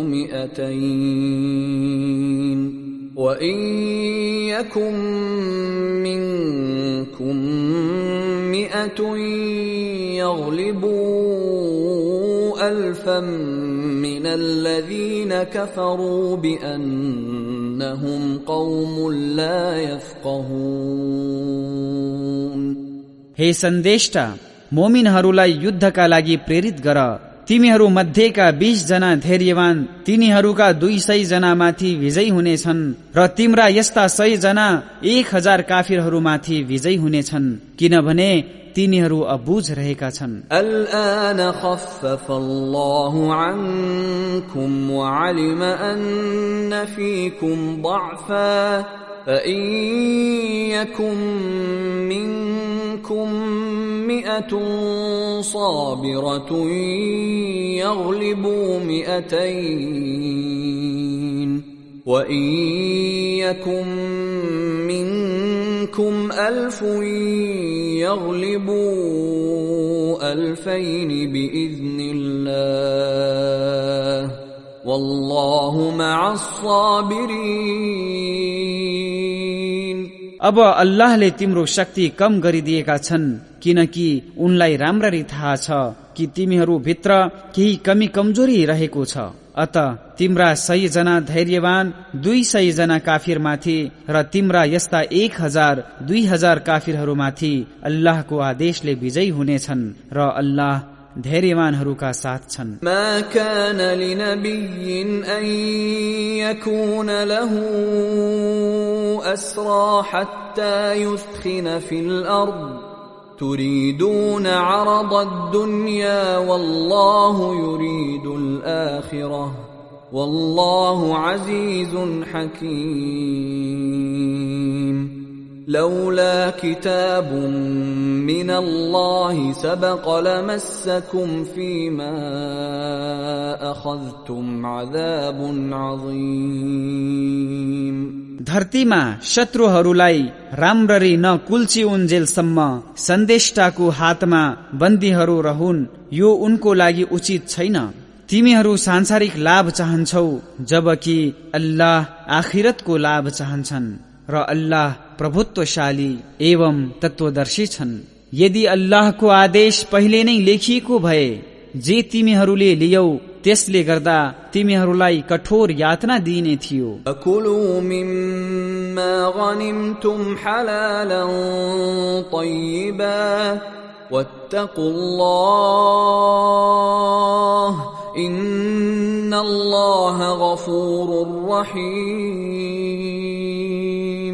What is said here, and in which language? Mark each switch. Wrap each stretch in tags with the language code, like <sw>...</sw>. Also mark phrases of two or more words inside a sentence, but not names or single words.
<ar>मिअतैन وَإِن يَكُن مِّنكُم 100 يَغْلِبُوا 1000 مِّنَ الَّذِينَ كَفَرُوا بِأَنَّهُمْ قَوْمٌ لَّا يَفْقَهُونَ।</ar> <ne>हे सन्देष्टा, मोमिनहरूलाई युद्धका लागि प्रेरित गर। तिमीहरू मध्येका 20 जना धैर्यवान तिनीहरूका 200 जना माथि विजयी हुनेछन् र तिम्रा यस्ता 100 जना 1000 काफिरहरूमाथि विजयी हुनेछन्, किनभने तिनीहरू अबुझ रहेका छन्।</ne> <ar>الآن خفف الله عنكم وعلم أن فيكم ضعفا فإن يكن منكم 100 صابرة يغلبوا 200 وإن يكن منكم منكم 1000 يغلبوا 2000 بإذن الله والله مع الصابرين.</ar> <ne>अब अल्लाहले तिम्रो शक्ति कम गरिदिएका छन्, किनकि उनलाई राम्ररी थाहा छ कि तिमीहरू भित्र केही कमी कमजोरी रहेको छ। अत तिम्रा 100 जना धैर्यवान 200 जना काफिरमाथि र तिम्रा यस्ता 1000-2000 काफिरहरूमाथि अल्लाहको आदेशले विजयी हुनेछन् र अल्लाह धैर्यवानहरूका साथ छन्।</ne> <ar>ما كان لنبي أن يكون له أسرى حتى يثخن في الأرض تريدون عرض الدنيا والله يريد الآخرة والله عزيز حكيم. لولا كتاب من الله سبق لمسكم فيما أخذتم عذاب عظيم.</ar> <ne>धरतीमा शत्रुहरूलाई राम्ररी नकुल्ची उन्जेलसम्म सन्देष्टाको हातमा बन्दीहरू रहन्, यो उनको लागि उचित छैन। तिमीहरू सांसारिक लाभ चाहन्छौ, जबकि अल्लाह आखिरतको लाभ चाहन्छन् र अल्लाह प्रभुत्वशाली एवं तत्वदर्शी छन्। यदि अल्लाहको आदेश पहिले नै लेखिएको भए जे तिमीहरूले लियौ, त्यसले गर्दा तिमीहरूलाई कठोर यातना दिइने थियो।</ne> <ar>كلوا مما غنمتم حلالا طيبا واتقوا الله إن الله غفور رحيم.</ar>